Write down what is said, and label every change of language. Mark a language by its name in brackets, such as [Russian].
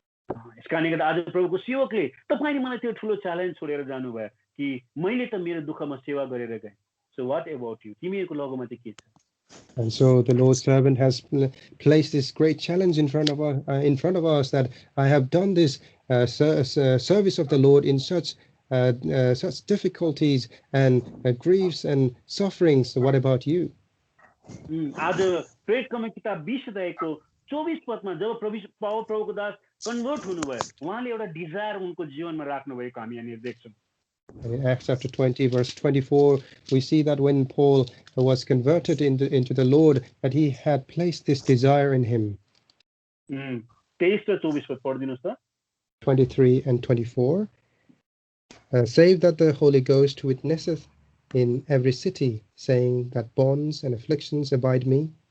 [Nepali] यसकारणले गर्दा आज प्रभुको सेवकले तपाईले मलाई त्यो ठुलो च्यालेन्ज छोडेर जानुभयो कि मैले त मेरो दुःखमा सेवा गरेर गएँ। [English] So what about you? [Nepali] तिमीहरूको लगमा चाहिँ के छ? [English] And so the Lord's servant has placed this great challenge in front of us that I have done this service of the Lord in such difficulties and griefs and sufferings. So what about you? [Nepali] आज प्रेरितकर्म किताब 20 अध्यायको 24 पदमा जब प्रभुको दास convert हुनुभयो, उहाँले एउटा desire उनको जीवनमा राख्नु भएको हामी यहाँ देख्छौँ। [English] In Acts chapter 20, verse 24, we see that when Paul was converted into the Lord, that he had placed this desire in him. [Nepali] 23 र 24 पद पढिदिनुस् त। [English] 23 and 24. Save that the Holy Ghost witnesseth in every city, saying that bonds and afflictions abide me,